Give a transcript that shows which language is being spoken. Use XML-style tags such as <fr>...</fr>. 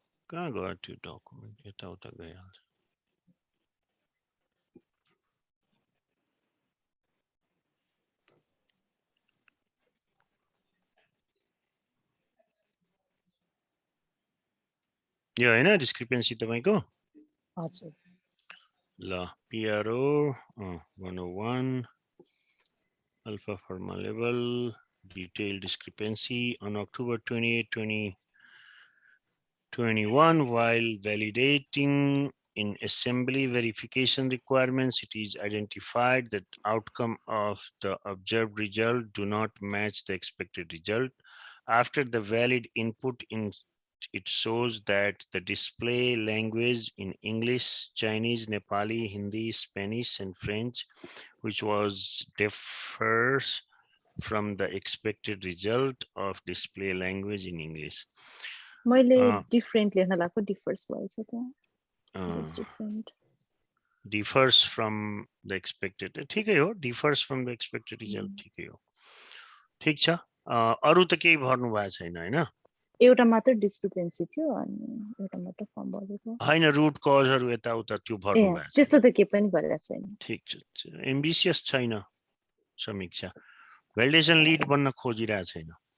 <ne>कहाँ गयो त्यो डकुमेन्ट यताउता गइहाल्छ यो हैन डिस्क्रिपेन्सी तपाईको हजुर ल PRO 101 alpha pharma level</ne> <en>detailed discrepancy on October 28, 2021 while validating in assembly verification requirements, it is identified that outcome of the observed result do not match the expected result. After the valid input in it shows that the display language in English, Chinese, Nepali, Hindi, Spanish, and French, which was differs from the expected result of display language in English.</en> <ne>मैले different लेख्न लाग्यो differs भएछ त्यहाँ just different</ne> <en>differs from the expected.</en> <ne>ठिकै हो,</ne> <en>differs from the expected result ठिकै हो.</en> <ne>ठिक छ, अरु त केही भर्नु भएको छैन हैन? एउटा मात्र डिस्क्रिपेन्सी थियो अनि एउटा मात्र फर्म भरेको हैन, रुट कजहरु यता उता त्यो भर्नु भएको छ. त्यस्तो त केही पनि गरेको छैन. ठिक छ, एम्बिसियस छैन समीक्षा. भ्यालिडेसन लिड बन्न खोजिरहेको छैन.</ne>